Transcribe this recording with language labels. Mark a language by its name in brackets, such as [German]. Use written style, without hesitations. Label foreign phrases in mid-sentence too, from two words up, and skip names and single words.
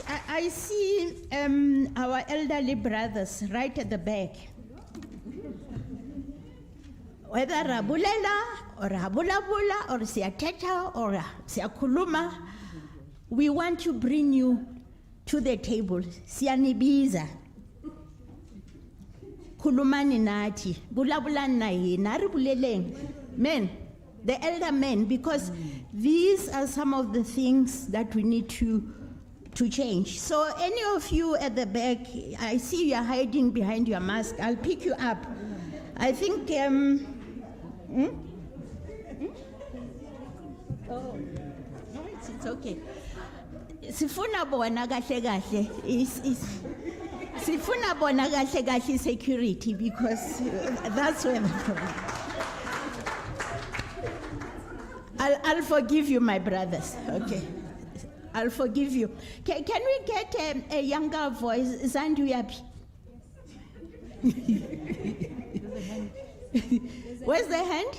[English] I see our elderly brothers right at the back. Whether rabulela or rabulabula or siyathetha or siyakhuluma, we want to bring you to the table. [Zulu] Siyanibiza. Khulumani nathi, [Tsonga] bulabulani na yena, [Zulu] ribuleleng. [English] Men, the elder men, because these are some of the things that we need to change. So any of you at the back, I see you're hiding behind your mask. I'll pick you up. I think, Oh, no, it's okay. [Zulu] Sifuna bona kahle kahle sifuna bona kahle kahle security, [English] because that's where the problem. I'll forgive you, my brothers. Okay, I'll forgive you. Can we get a younger voice? [Zulu] Zandu yapi? [English] Where's the hand?